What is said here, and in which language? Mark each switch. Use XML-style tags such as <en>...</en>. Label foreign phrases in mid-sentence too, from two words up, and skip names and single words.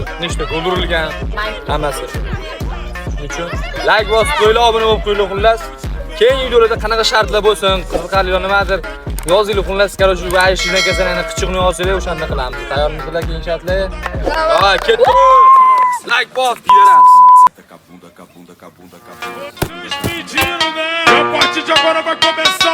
<uz>Nechta gol urilgan, hammasi. Shuning uchun like bosib qo'yinglar, obuna bo'lib qo'yinglar xullas. Keyingi videolarda qanaqa shartlar bo'lsin, qiziqarli nimadir yozinglar xullas. Короче, va ishingdan kasalani qichiqni olsanglar o'shanda qilamiz. Tayyormisizlar keyin shartlar? Ha, ketdi. Like bosib kiraveramiz.</uz> <pt>Despedindo, né? A partir de agora vai começar.</pt>